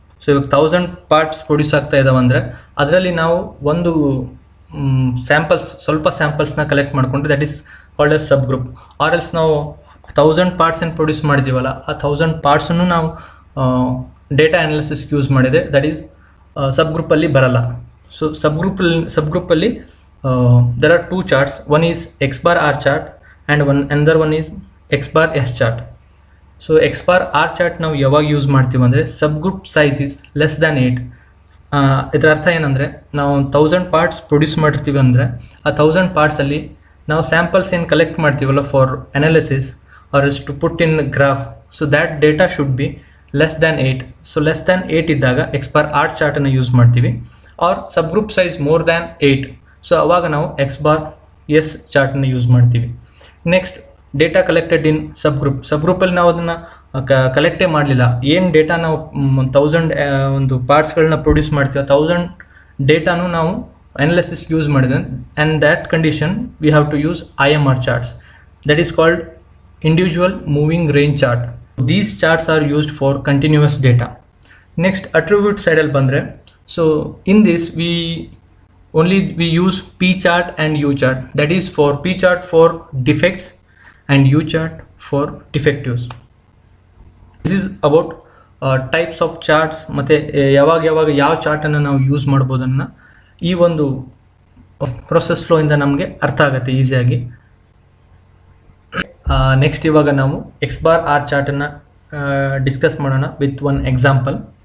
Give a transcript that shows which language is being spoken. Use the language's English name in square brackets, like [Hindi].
[Kannada] So ಇವಾಗ 1000 parts produce ಆಗ್ತಾ ಇದ್ದಾವೆ ಅಂದರೆ ಅದರಲ್ಲಿ ನಾವು ಒಂದು ಸ್ಯಾಂಪಲ್ಸ್, ಸ್ವಲ್ಪ ಸ್ಯಾಂಪಲ್ಸ್ನ ಕಲೆಕ್ಟ್ ಮಾಡಿಕೊಂಡು [English] That is called as sub group. [Kannada] R else ನಾವು 1000 ಪಾರ್ಟ್ಸ್ ಏನು ಪ್ರೊಡ್ಯೂಸ್ ಮಾಡಿದ್ದೀವಲ್ಲ, ಆ 1000 ಪಾರ್ಟ್ಸನ್ನು ನಾವು ಡೇಟಾ ಅನಾಲಿಸಿಸ್ ಯೂಸ್ ಮಾಡಿದೆ, ದ್ಯಾಟ್ ಈಸ್ ಸಬ್ ಗ್ರೂಪಲ್ಲಿ ಬರಲ್ಲ. ಸೊ ಸಬ್ ಗ್ರೂಪಲ್ಲಿ [English] there are 2 charts. One is X bar R chart and another one is X bar S chart. [Kannada] So X bar R chart ನಾವು ಯಾವಾಗ ಯೂಸ್ ಮಾಡ್ತೀವಿ ಅಂದರೆ [English] Sub group size is less than 8. [Kannada] ಇದರ ಅರ್ಥ ಏನಂದರೆ ನಾವು 1000 ಪಾರ್ಟ್ಸ್ ಪ್ರೊಡ್ಯೂಸ್ ಮಾಡಿರ್ತೀವಿ ಅಂದರೆ ಆ 1000 ಪಾರ್ಟ್ಸಲ್ಲಿ ನಾವು ಸ್ಯಾಂಪಲ್ಸ್ ಏನು ಕಲೆಕ್ಟ್ ಮಾಡ್ತೀವಲ್ಲ [English] For analysis or as to put in graph, so that data should be less than 8. [Kannada] So less than 8 ಇದ್ದಾಗ ಎಕ್ಸ್ ಬಾರ್ ಆರ್ ಚಾರ್ಟನ್ನು ಯೂಸ್ ಮಾಡ್ತೀವಿ. [English] or sub group size more than 8, [Kannada] so ಅವಾಗ ನಾವು ಎಕ್ಸ್ ಬಾರ್ ಎಸ್ ಚಾರ್ಟನ್ನು ಯೂಸ್ ಮಾಡ್ತೀವಿ. Next data collected ಇನ್ ಸಬ್ group. ಸಬ್ ಗ್ರೂಪಲ್ಲಿ ನಾವು ಅದನ್ನು ಕಲೆಕ್ಟೇ ಮಾಡಲಿಲ್ಲ. ಏನು ಡೇಟಾ ನಾವು 1000 ಒಂದು ಪಾರ್ಟ್ಸ್ಗಳನ್ನ ಪ್ರೊಡ್ಯೂಸ್ ಮಾಡ್ತೀವಿ, 1000 ಡೇಟಾನು ನಾವು ಅನಾಲಿಸಿಸ್ ಯೂಸ್ ಮಾಡಿದ್ವಿ. [English] And that condition we have to use IMR charts, that is called individual moving range chart. These charts are used for continuous data. [Kannada] Next attribute ಸೈಡಲ್ಲಿ ಬಂದರೆ, [English] So in this we use P chart and U chart. That is for P chart for defects and U chart for defectives. This is about types of charts [Kannada] ಮತ್ತು ಯಾವಾಗ ಯಾವ ಚಾರ್ಟನ್ನು ನಾವು use ಮಾಡ್ಬೋದನ್ನು ಈ ಒಂದು process ಫ್ಲೋಯಿಂದ ನಮಗೆ ಅರ್ಥ ಆಗುತ್ತೆ ಈಸಿಯಾಗಿ. ನೆಕ್ಸ್ಟ್ ಇವಾಗ ನಾವು ಎಕ್ಸ್ ಬಾರ್ ಆರ್ ಚಾರ್ಟನ್ನು ಡಿಸ್ಕಸ್ ಮಾಡೋಣ ವಿತ್ ಒನ್ ಎಕ್ಸಾಂಪಲ್.